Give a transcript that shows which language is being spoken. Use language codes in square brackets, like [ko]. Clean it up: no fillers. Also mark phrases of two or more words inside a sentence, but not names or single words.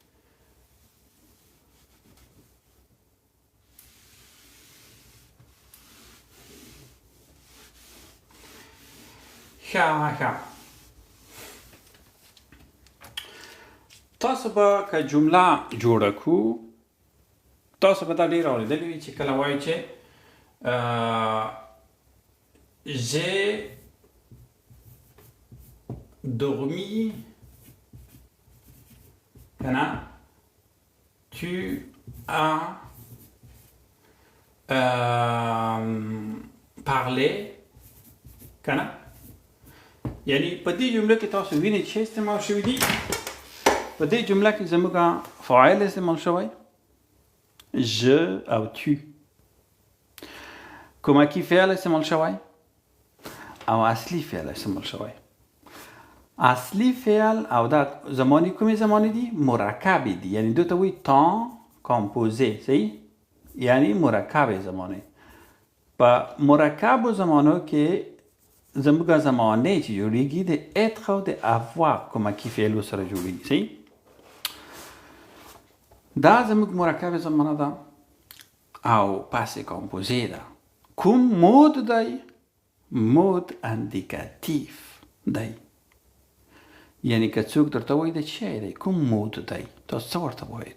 [ps] ښه تاسو به که جمله جوړه کړو، تاسو به دا ډېر اورېدلي وي چې کله وایي چې [fr] j'ai dormi کنه، tu as parlé کنه. [ps] یعنی په دې جمله کې تاسو وینئ چې استعمال شوي دي. په دې جمله کې زموږ فاعل استعمال شوی je او tu. کمکی فعل استعمال شوی او اصلی فعل استعمال شوی. اصلی فعل او دا زمانی کومې زمانی دي؟ مرکبی دي، یعنی دو ته وایي [fr] temps composé [ps] صحیح، یعنی مرکب زمانه. په مرکب زمانو کې زموږ زمانه چې جوړیږي د être او د avoir کمکی فعلو سره جوړیږي صحیح. دا زموږ مرکب زمانه ده او [fr] passé composé [ps] ده. کوم مود دی؟ [fr] mode indicatif [ps] دی. یعنی که څوک درته وایي د چی دی کوم مود دی، تاسو څه ورته وایي؟